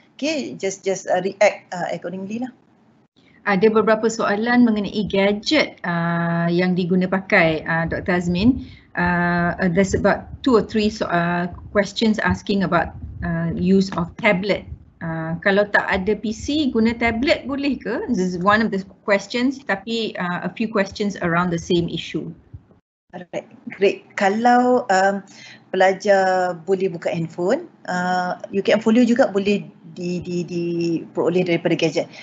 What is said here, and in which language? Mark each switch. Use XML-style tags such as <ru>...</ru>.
<en>Okay, just react accordingly lah.</en> <ms>Ada beberapa soalan mengenai gadget yang diguna pakai, Dr. Azmin.</ms> <en>There's about 2 or 3 questions asking about use of tablet.</en> <ms>Kalau tak ada PC, guna tablet boleh ke?</ms> <en>This is one of the questions,</en> <ms>tapi</ms> <en>a few questions around the same issue. Alright, great.</en> <ms>Kalau pelajar boleh buka handphone, UKM Folio juga boleh diperoleh daripada gadget.</ms>